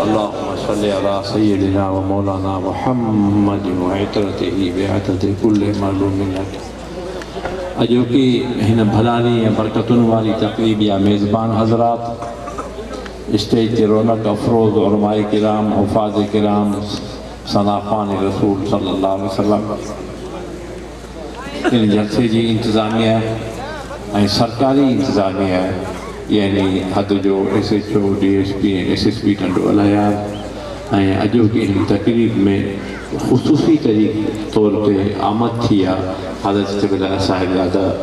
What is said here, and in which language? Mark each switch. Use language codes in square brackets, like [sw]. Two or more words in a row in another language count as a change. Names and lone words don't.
[ar] اللهم صل على سيدنا ومولانا محمد وعترته بعترة كل معلوم لك [sd] अजो की हिन भलानी या बरकतुन वाली तकरीब या मेज़बान हजरात स्टेज के रौनक अफरोज़ उलमाए किराम हुफ़ाज़ किराम सनाफ़ान रसूल [ar] صلى الله عليه وسلم [sd] इन जलसे जी इंतज़ामिया ऐं सरकारी इंतज़ामिया यानी हद जो SHO DSP SSP टंडो अलायार ऐं अजो की इन तकरीब में ख़ुसूसी तौर ते आमद थी आहे हज़रत क़िबला साहिबज़ादा